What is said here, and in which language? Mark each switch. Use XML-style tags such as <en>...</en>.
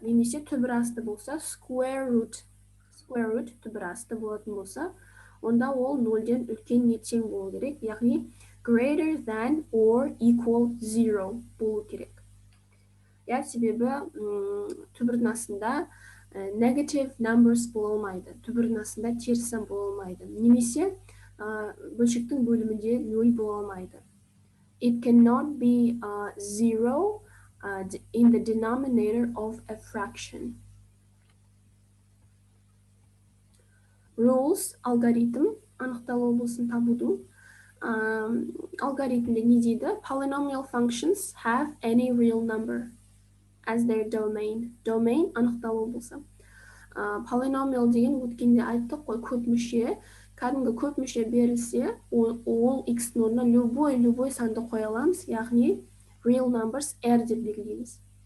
<kk>Немесе түбір асты болса,</kk> <en>square root</en> <kk>түбір асты болатын болса, онда ол 0-ден үлкен не тең болу керек, яғни</kk> <en>greater than or equal 0</en> <kk>болу керек. Себебі түбірдің астында</kk> <en>negative numbers</en> <kk>бола алмайды. Түбірдің астында теріс сан бола алмайды. Немесе бөлшектің бөлімінде 0 бола алмайды.</kk> <en>It cannot be 0 in the denominator of a fraction.</en> <kk>Rules, алгоритм, анықталу облысын табудың. Алгоритмде не дейді?</kk> <en>Polynomial functions have any real number. as their domain.</en> <kk>Domain анықталу болса. Полиномиал деген өткенде айттық қой, көп мүше. Кәдімгі көп мүше берілсе, ол x-ның орнына любой санды қоя аламыз, яғни</kk> <en>real numbers</en> <kk>r деп белгілейміз.</kk>